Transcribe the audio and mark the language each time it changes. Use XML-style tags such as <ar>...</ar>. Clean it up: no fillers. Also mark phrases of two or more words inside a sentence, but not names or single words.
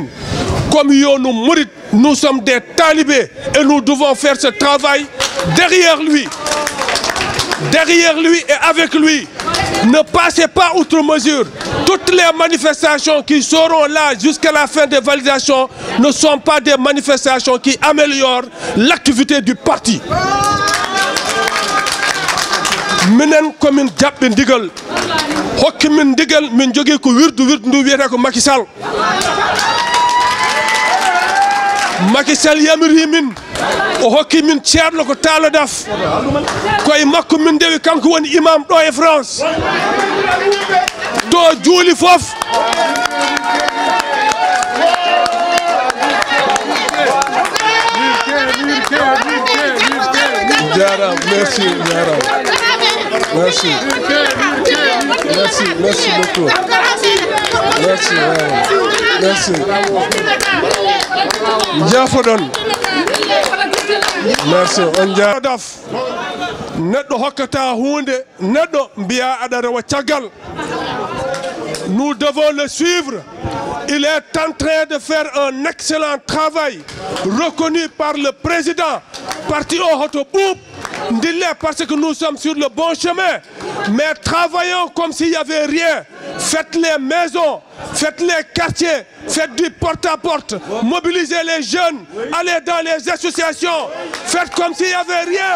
<fr>Comme nous sommes des talibés et nous devons faire ce travail derrière lui. Derrière lui et avec lui. Ne passez pas outre mesure. Toutes les manifestations qui seront là jusqu'à la fin des validations ne sont pas des manifestations qui améliorent l'activité du parti.</fr> <ff>Minen commune jaɓɓe ndigal hokki min ndigal min jogii ko wirdu ndu wiyete ko Macky Sall. Macky Sall yamiri min o hokki min ceerno ko Talla Daf koye makko min ndewi kanko woni imam ɗo e France to juuli fof jaram merci jaram merci</ff> <fr>merci beaucoup merci</fr> <ff>jafoɗon Merci. On jaadaf. Neɗɗo hokkata hunde neɗɗo mbiya aɗa rewa caggal.</ff> <fr>Nous devons le suivre. Il est en train de faire un excellent travail reconnu par le président. Parti au Hotoboup, parce que nous sommes sur le bon chemin. Mais travaillons comme s'il n'y avait rien. Faites les maisons, faites les quartiers, faites du porte-à-porte, mobilisez les jeunes, allez dans les associations, faites comme s'il n'y avait rien.</fr>